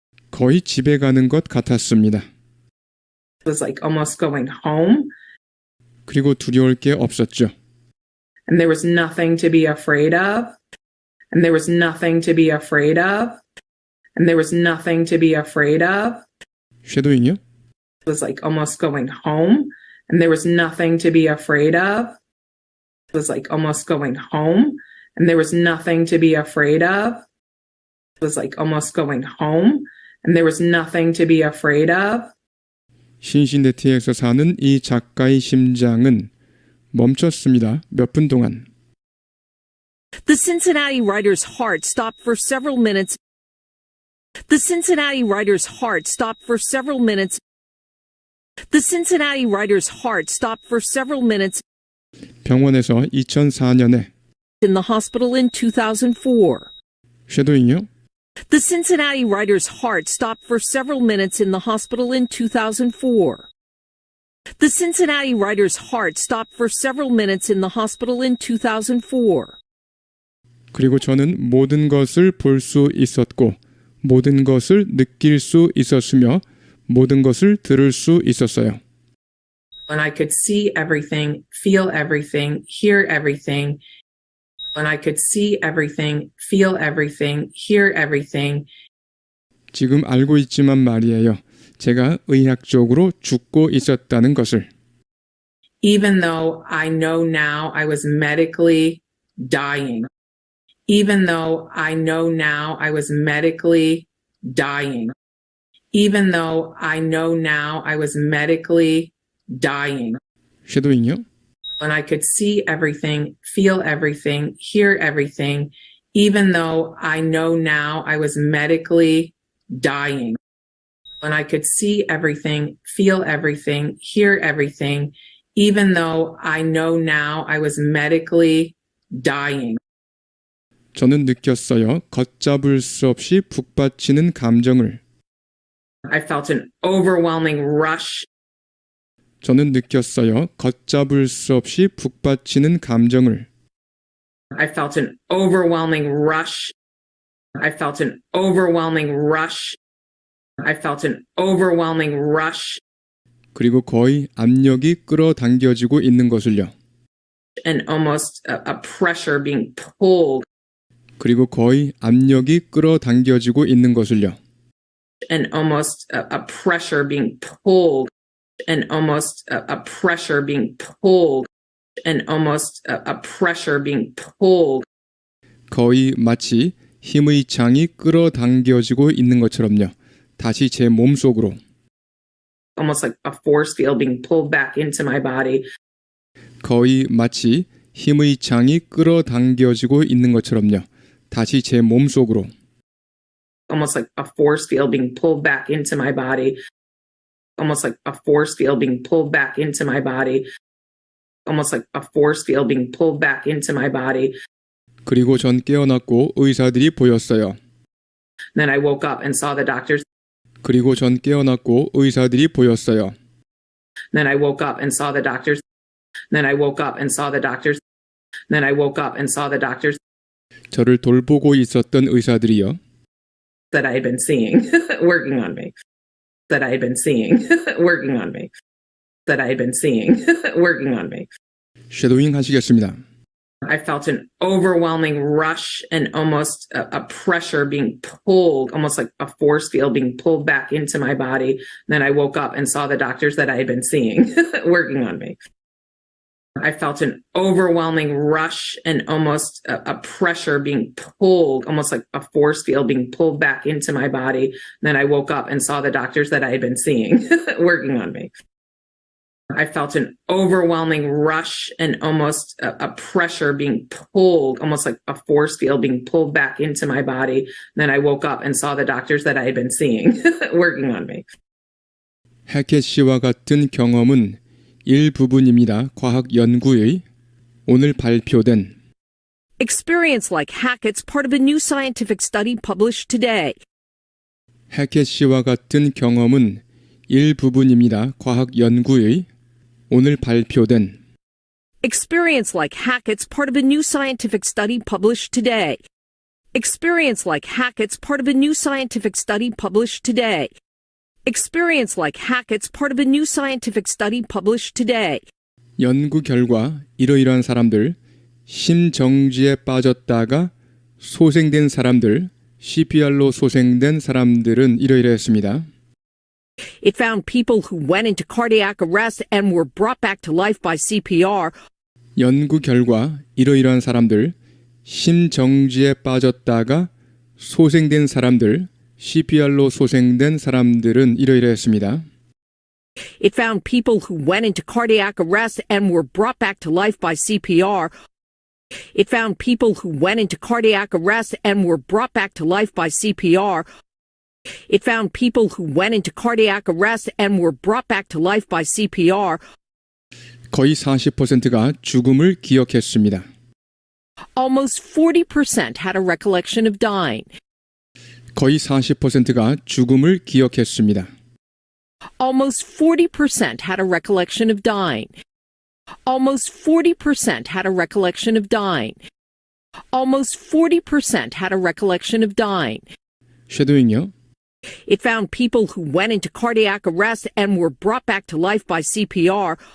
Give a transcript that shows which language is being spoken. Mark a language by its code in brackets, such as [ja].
[ko] 거의 집에 가는 것 같았습니다. [en] It was like almost going home, [ko] 그리고 두려울 게 없었죠. [en] and there was nothing to be afraid of. And there was nothing to be afraid of. And there was nothing to be afraid of. [ko] 쉐도잉이요? [en] It was like almost going home, and there was nothing to be afraid of. It was like almost going home, and there was nothing to be afraid of. It was like almost going home, and there was nothing to be afraid of. [ko] 신시내티에서 사는 이 작가의 심장은 멈췄습니다. 몇 분 동안. [en] The Cincinnati writer's heart stopped for several minutes. The Cincinnati writer's heart stopped for several minutes. The Cincinnati writer's heart stopped for several minutes [ko] 병원에서 2004년에 [en] in the hospital in 2004. [ko] 쉐도잉이요? [en] The Cincinnati writer's heart stopped for several minutes in the hospital in 2004. The Cincinnati writer's heart stopped for several minutes in the hospital in 2004. [ko] 그리고 저는 모든 것을 볼 수 있었고 모든 것을 느낄 수 있었으며 모든 것을 들을 수 있었어요. [en] When I could see everything, feel everything, hear everything. When I could see everything, feel everything, hear everything. [ko] 지금 알고 있지만 말이에요. 제가 의학적으로 죽고 있었다는 것을. [en] Even though I know now I was medically dying. Even though I know now I was medically dying. Even though I know now I was medically dying. [ko] 쉐도잉이요? [en] When I could see everything, feel everything, hear everything, even though I know now I was medically dying. When I could see everything, feel everything, hear everything, even though I know now I was medically dying. [ko] 저는 느꼈어요. 걷잡을 수 없이 북받치는 감정을. [en] I felt an overwhelming rush. [ko] 저는 느꼈어요. 걷잡을 수 없이 북받치는 감정을. [en] I felt an overwhelming rush. I felt an overwhelming rush. I felt an overwhelming rush [ko] 그리고 거의 압력이 끌어당겨지고 있는 것을요. [en] and almost a pressure being pulled [ko] 그리고 거의 압력이 끌어당겨지고 있는 것을요. [en] and almost a pressure being pulled and almost a pressure being pulled and almost a pressure being pulled [ko] 거의 마치 힘의 장이 끌어당겨지고 있는 것처럼요. 다시 제 몸속으로 [en] almost like a force field being pulled back into my body [ko] 거의 마치 힘의 장이 끌어당겨지고 있는 것처럼요. 다시 제 몸속으로 [en] almost like a force field being pulled back into my body almost like a force field being pulled back into my body almost like a force field being pulled back into my body [ko] 그리고 전 깨어났고 의사들이 보였어요. [en] then I woke up and saw the doctors [ko] 그리고 전 깨어났고 의사들이 보였어요. [en] then I woke up and saw the doctors then I woke up and saw the doctors then I woke up and saw the doctors [ko] 저를 돌보고 있었던 의사들이요. [en] that I had been seeing working on me that I had been seeing working on me that I had been seeing working on me [ko] 쉐도잉 하시겠습니다. [en] I felt an overwhelming rush and almost a pressure being pulled, almost like a force field being pulled back into my body. Then I woke up and saw the doctors that I had been seeing working on me. I felt an overwhelming rush and almost a pressure being pulled, almost like a force field being pulled back into my body. Then I woke up and saw the doctors that I had been seeing working on me. I felt an overwhelming rush and almost a pressure being pulled, almost like a force field being pulled back into my body. Then I woke up and saw the doctors that I had been seeing working on me. [ko] 해켓 씨와 같은 경험은 일부분입니다. 과학 연구의 오늘 발표된 [en] Experience like Hackett's part of a new scientific study published today. [ko] 해켓 씨와 같은 경험은 일부분입니다. 과학 연구의 오늘 발표된 [en] Experience like Hackett's part of a new scientific study published today. Experience like Hackett's part of a new scientific study published today. Experience like Hackett's part of a new scientific study published today. [ko] 연구 결과 이러이러한 사람들 심정지에 빠졌다가 소생된 사람들 CPR로 소생된 사람들은 이러이러했습니다. [en] It found people who went into cardiac arrest and were brought back to life by CPR. [ko] 연구 결과 이러이러한 사람들 심정지에 빠졌다가 소생된 사람들 CPR로 소생된 사람들은 이러이러했습니다. [en] It found people who went into cardiac arrest and were brought back to life by CPR. It found people who went into cardiac arrest and were brought back to life by CPR. It found people who went into cardiac arrest and were brought back to life by CPR. [ko] 거의 40%가 죽음을 기억했습니다. [en] Almost 40% had a recollection of dying. [ko] 거의 40%가 죽음을 기억했습니다. [en] Almost 40% had a recollection of dying. Almost 40% had a recollection of dying. Almost 40% had a recollection of dying. [ko] 쉐도잉요. [en] It found people who went into cardiac arrest and were brought back to life by CPR.